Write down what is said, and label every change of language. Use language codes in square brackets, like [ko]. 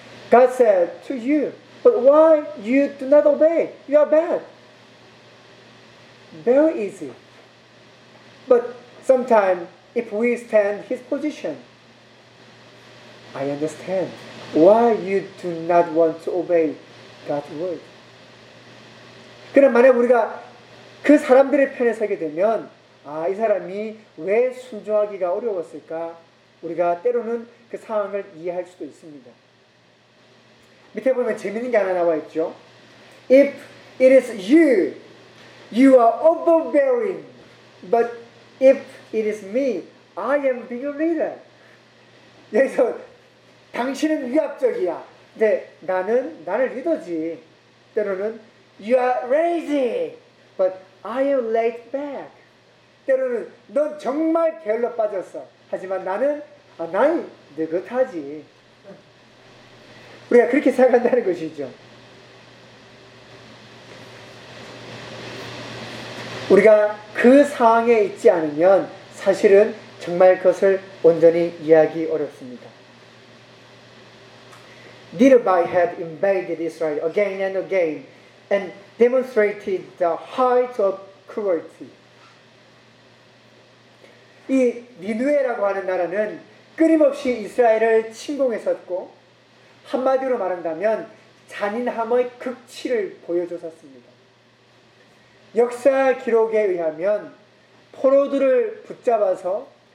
[en] God said to you, but why you do not obey? You are bad. Very easy. But sometimes, if we stand his position, I understand why you do not want to obey God's word. [ko] 그럼 만약 우리가 그 사람들의 편에 서게 되면, 아, 이 사람이 왜 순종하기가 어려웠을까? 우리가 때로는 그 상황을 이해할 수도 있습니다. 밑에 보면 재밌는 게 하나 나와 있죠. [en] If it is you, you are overbearing, but if it is me, I am bigger leader. [ko] 여기서 당신은 위압적이야. 근데 나는 리더지. 때로는 [en] you are lazy, but I am laid back. [ko] 때로는 넌 정말 게을러 빠졌어. 하지만 나는 나이 느긋하지. 우리가 그렇게 생각한다는 것이죠. 우리가 그 상황에 있지 않으면 사실은 정말 그것을 온전히 이해하기 어렵습니다. [en] Nineveh had invaded Israel again and demonstrated the height of cruelty. [ko] 이 니느웨라고 하는 나라는 끊임없이 이스라엘을 침공했었고 한마디로 말한다면 잔인함의 극치를 보여줬었습니다. 역사 기록에 의하면 포로들을 붙잡아서